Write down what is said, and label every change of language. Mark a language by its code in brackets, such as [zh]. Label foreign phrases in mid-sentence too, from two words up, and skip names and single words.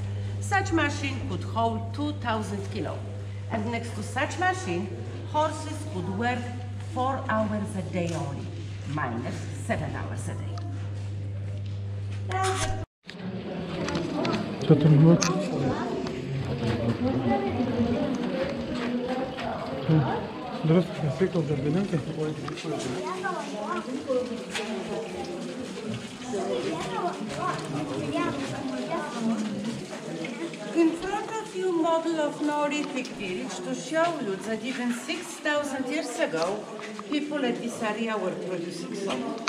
[en] Such machine could hold 2,000 kilos. And next to such machine, horses could work 4 hours a day only. Miners, 7 hours a day. [pl] Co to było? [lt] Druskos, kasyklos, darbininkai. [en] In front of you, model of Neolithic village to show you that even 6,000 years ago, people at this area were producing salt.